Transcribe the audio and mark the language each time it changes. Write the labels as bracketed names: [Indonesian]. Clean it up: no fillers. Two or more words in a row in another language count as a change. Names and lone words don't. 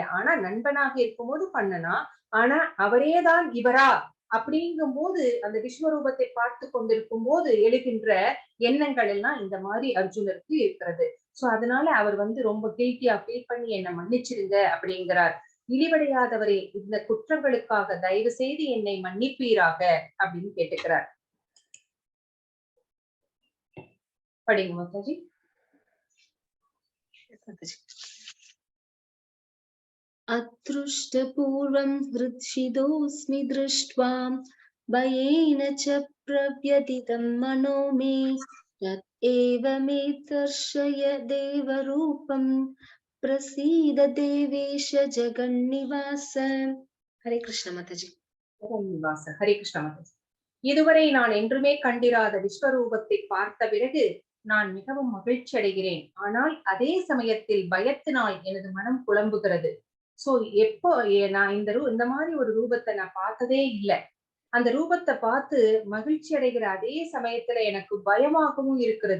[Tamil] ஆனா நண்பனாக இருக்கும்போது பண்ணனா, ஆனா அவரேதான் இவரா அப்படிங்கும் போது அந்த விஸ்வரூபத்தை பார்த்து கொண்டிருக்கும் போது எழுகின்ற எண்ணங்கள் எல்லாம் இந்த மாதிரி அர்ஜுனருக்கு இருக்கிறது. சோ அதனால அவர் ரொம்ப [English] guilty feel [Tamil] பண்ணி என்ன மன்னிச்சிருங்க அப்படிங்கிறார். இழிவடையாதவரே, இந்த குற்றங்களுக்காக தயவு செய்து என்னை மன்னிப்பீராக அப்படின்னு கேட்டுக்கிறார். படிங்க மாதாஜி. [Sanskrit] अदृष्टपूर्वं हृच्छिदोऽस्मि दृष्ट्वा भयेन च प्रव्यथितं मनो मे तदेव मे दर्शय देवरूपं प्रसीद देवेश जगन्निवास. हरे कृष्ण माताजी. जगन्निवास. हरे कृष्ण माताजी. [Tamil] இதுவரை நான் என்றுமே கண்டிராத விஸ்வரூபத்தை பார்த்த பிறகு நான் மிகவும் மகிழ்ச்சி அடைகிறேன். ஆனால் அதே சமயத்தில் பயத்தினால் எனது மனம் குழம்புகிறது. சோ எப்போ நான் இந்த மாதிரி ஒரு ரூபத்தை நான் பார்த்ததே இல்லை. அந்த ரூபத்தை பார்த்து மகிழ்ச்சி அடைகிற அதே சமயத்துல எனக்கு பயமாகவும் இருக்கிறது.